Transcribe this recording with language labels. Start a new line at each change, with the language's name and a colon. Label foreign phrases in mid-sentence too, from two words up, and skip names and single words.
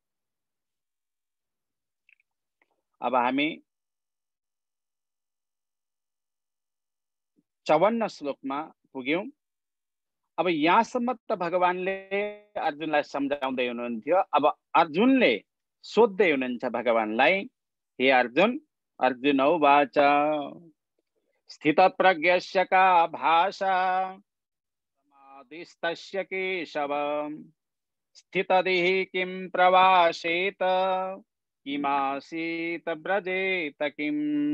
Nepali: अब हामी 54 श्लोकमा पुग्यौं। अब यहाँसम्म त भगवानले अर्जुनलाई सम्झाउँदै हुनुहुन्थ्यो। अब अर्जुनले सोध्दै हुनुहुन्छ भगवानलाई,
Sanskrit: हे अर्जुन, अर्जुन उवाच स्थितप्रज्ञस्य का भाषा समाधिस्तस्य केशव स्थितधिः किं प्रवासेत किमासीत व्रजेत किम्।